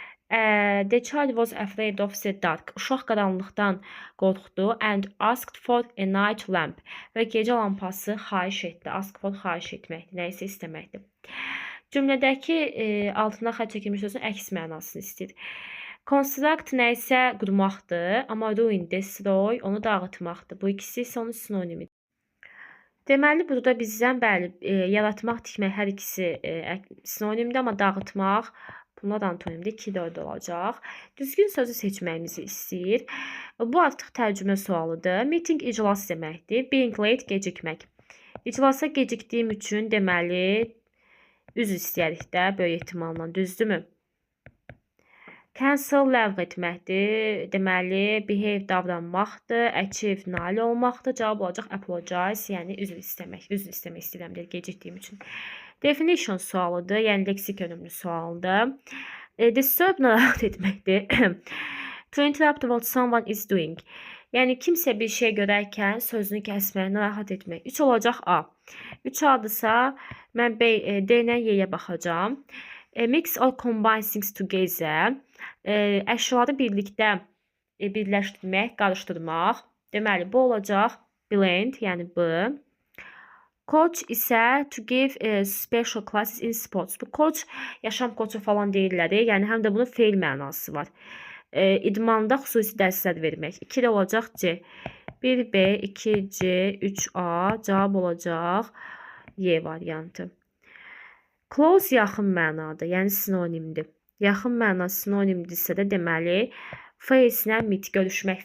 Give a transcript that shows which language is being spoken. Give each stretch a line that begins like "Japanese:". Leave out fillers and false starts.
English: The child was afraid of the dark.
Azerbaijani: Uşaq qaranlıqdan qorxdu
English: and asked for a night lamp.
Azerbaijani: Və gecə lampası xahiş etdi. Ask for xahiş etməkdir, nə isə istəməkdir. Cümlədəki altına xətt çəkilmiş sözün əks mənasını istəyir. Construct nə isə qurmaqdır, amma ruin, destroy onu dağıtmaqdır. Bu ikisi isə onun sinonimidir. Deməli, burada bizdən bəli, yaratmaq, tikmək hər ikisi sinonimdir, amma dağıtmaq bunlar antonimdir. 2-4 olacaq. Düzgün sözü seçməyimizi istəyir. Bu artıq tərcümə sualıdır. Meeting iclas deməkdir. Being late gecikmək. İclasa gecikdiyim üçün deməli üzr istəyirik də böyük ehtimalla, düzdürmü? Cancel ləğv etməkdir. Deməli, behave davranmaqdır. Achieve nail olmaqdır. Cavab olacaq apologize, yəni üzr istəmək. Üzr istəmək istəyirəm deyir gecikdiyim üçün. Definition sualıdır, yəni leksik önümlü sualdır. Disturb narahat etməkdir.
English: To interrupt what someone is doing.
Azerbaijani: Yəni kimsə bir şey görərkən sözünü kəsmək, narahat etmək. 3 olacaq A. 3 adısa mən B ilə Y-yə baxacağam.
English: Mix or combine things together.
Azerbaijani: Əşyaları birlikdə birləşdirmək, qarışdırmaq. Deməli, bu olacaq blend, yəni B. Coach isə
English: to give special classes in sports.
Azerbaijani: Bu coach yaşam koçu falan deyirlər. Yəni həm də bunun feil mənası var. İdmanda xüsusi dərslər vermək. 2 də olacaq C. 1B, 2C, 3A. Cavab olacaq Y variantı. Close yaxın mənadır, yəni sinonimdir. Yaxın məna sinonimdirsə də deməli face ilə meet görüşmək.